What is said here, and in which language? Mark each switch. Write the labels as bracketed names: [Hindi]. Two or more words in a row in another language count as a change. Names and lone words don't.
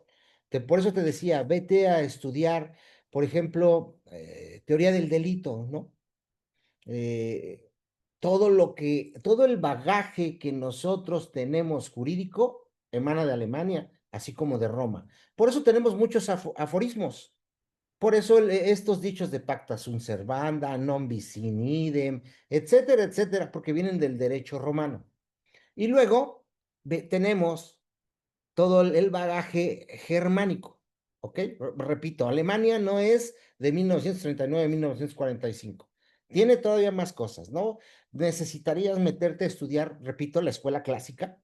[Spanish] Por eso te decía, vete a estudiar, por ejemplo, teoría del delito, ¿no? eh, todo el bagaje que nosotros tenemos jurídico emana de Alemania, así como de Roma. Por eso tenemos muchos aforismos. Por eso estos dichos de [Latin] pacta sunt servanda, non bis in idem, [Spanish] etcétera, etcétera, porque vienen del derecho romano. Y luego tenemos todo el bagaje germánico, ¿ok? Repito, Alemania no es de 1939 a 1945. Tiene todavía más cosas, ¿no? Necesitarías meterte a estudiar, repito, la escuela clásica.